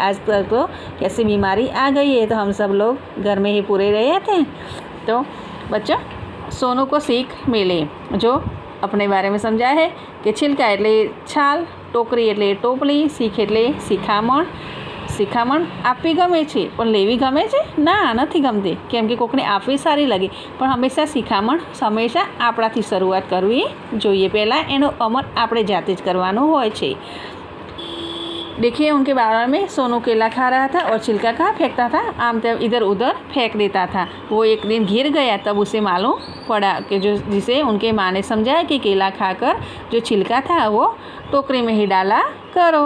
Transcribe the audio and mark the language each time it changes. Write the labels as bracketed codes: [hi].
[hi] आज तक तो कैसी बीमारी आ गई है, तो हम सब लोग घर में ही पूरे रहे थे। तो बच्चों, सोनू को सीख मिली, जो अपने बारे में समझाया है कि छिलका [gu] એટલે છાલ, ટોકરી એટલે ટોપલી, શીખ એટલે શિખામણ। શિખામણ આપવી ગમે છે પણ લેવી ગમે છે? ના, નથી ગમતી, કેમ કે કોકને આપવી સારી લાગે, પણ હંમેશા શિખામણ હંમેશા આપણાથી શરૂઆત કરવી જોઈએ। પહેલાં એનો અમલ આપણે જાતે જ કરવાનો હોય છે। [hi] देखिए उनके बारे में, सोनू केला खा रहा था और छिलका कहाँ फेंकता था? आम तब इधर उधर फेंक देता था। वो एक दिन गिर गया, तब उसे मालूम पड़ा कि जो जिसे उनके माँ ने समझाया कि केला खाकर जो छिलका था वो टोकरी में ही डाला करो।